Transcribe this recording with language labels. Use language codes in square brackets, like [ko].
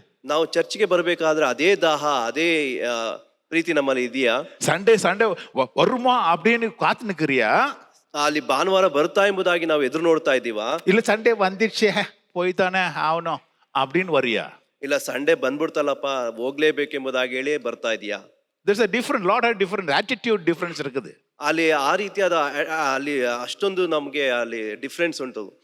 [kn] ನಾವು ಚರ್ಚ್ಗೆ ಬರಬೇಕಾದ್ರೆ ಅದೇ ದಾಹ, ಅದೇ ಪ್ರೀತಿ ನಮ್ಮಲ್ಲಿ ಇದೆಯಾ? [ta] ಸಂಡೇ வருமா அப்படின்னு காத்து நிக்கிறியா? [kn] ಅಲ್ಲಿ ಭಾನುವಾರ ಬರ್ತಾ ಎಂಬುದಾಗಿ ನಾವು ಎದುರು ನೋಡ್ತಾ ಇದ್ದೀವಾ? [ta] ಇಲ್ಲ ಸಂಡೇ வந்துருச்சே போய்தானே ஆகணும் அப்படின்னு வரியா? [kn] ಇಲ್ಲ ಸಂಡೇ ಬಂದ್ಬಿಡ್ತಲ್ಲಪ್ಪ ಹೋಗ್ಲೇಬೇಕೆಂಬುದಾಗಿ ಹೇಳಿ ಬರ್ತಾ ಇದೀಯಾ? [en] There's a different lot of different attitude difference [ta] இருக்குது. [kn] ಅಲ್ಲಿ ಆ ರೀತಿಯಾದ ಅಲ್ಲಿ ಅಷ್ಟೊಂದು ನಮ್ಗೆ ಅಲ್ಲಿ ಡಿಫ್ರೆನ್ಸ್ ಉಂಟು.